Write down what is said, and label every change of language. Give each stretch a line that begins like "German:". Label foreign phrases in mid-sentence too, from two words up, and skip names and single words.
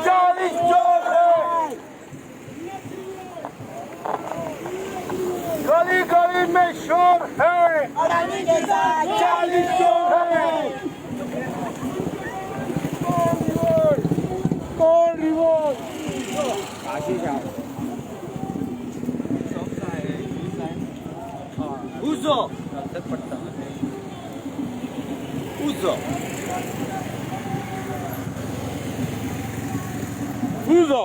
Hindi: 40 चोर है गली गली में शोर है अडानी के साथ 40 चोर है कौन रिवोल्ट उजो उजो Uzo!